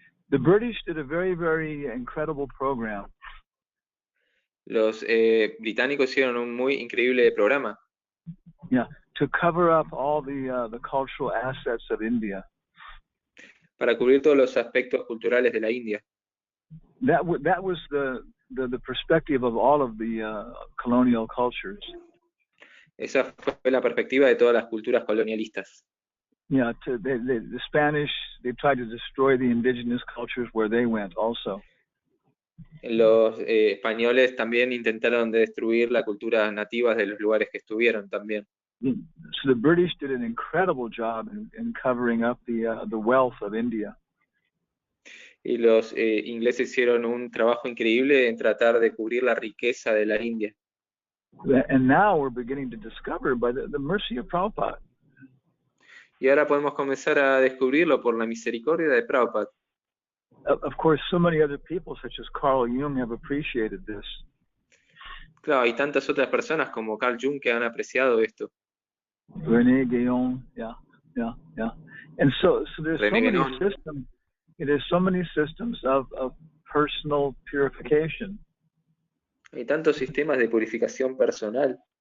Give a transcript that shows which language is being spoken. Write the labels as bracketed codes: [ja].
[en] The British did a very, very incredible program. [es] Los británicos hicieron un muy increíble programa [en] Yeah, to cover up all the cultural assets of India. [es] para cubrir todos los aspectos culturales de la India. [en] That was the perspective of all of the colonial cultures. [es] Esa fue la perspectiva de todas las culturas colonialistas. [en] Yeah, the Spanish, they tried to destroy the indigenous cultures where they went also. [es] Los españoles también intentaron destruir la cultura nativa de los lugares que estuvieron también. [en] So the British did an incredible job in covering up the wealth of India. [es] Y los ingleses hicieron un trabajo increíble en tratar de cubrir la riqueza de la India. [en] And now we're beginning to discover by the mercy of Prabhupada. [es] Y ahora podemos comenzar a descubrirlo por la misericordia de Prabhupada. [en] Of course, so many other people, such as Carl Jung, have appreciated this. [es] Claro, hay tantas otras personas como Carl Jung que han apreciado esto. [en] René Guénon, yeah. And so there's so René many Guénon. systems. There's so many systems of personal purification. [es] Hay tantos sistemas de purificación personal.